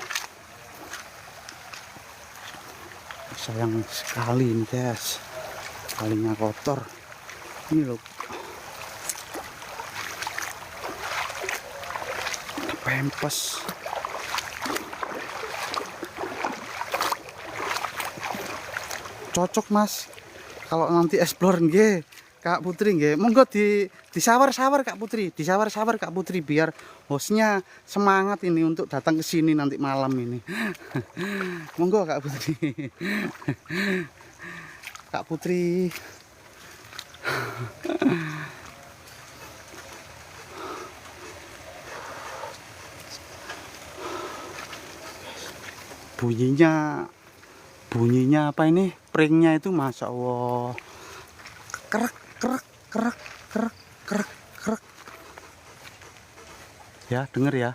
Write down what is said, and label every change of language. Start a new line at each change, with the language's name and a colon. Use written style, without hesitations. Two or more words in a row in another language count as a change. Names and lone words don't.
Indonesian: Sayang sekali ini guys, kalinya kotor. Ini loh, pempes. Cocok mas kalau nanti explore nggih Kak Putri nggih. Monggo disawar-sawar Kak Putri, disawar-sawar Kak Putri biar hostnya semangat ini untuk datang ke sini nanti malam ini. Monggo Kak Putri. Kak Putri. bunyinya apa ini, pringnya itu
Arabic: masya Allah,
Indonesian: kerak kerak kerak kerak kerak kerak ya, denger ya.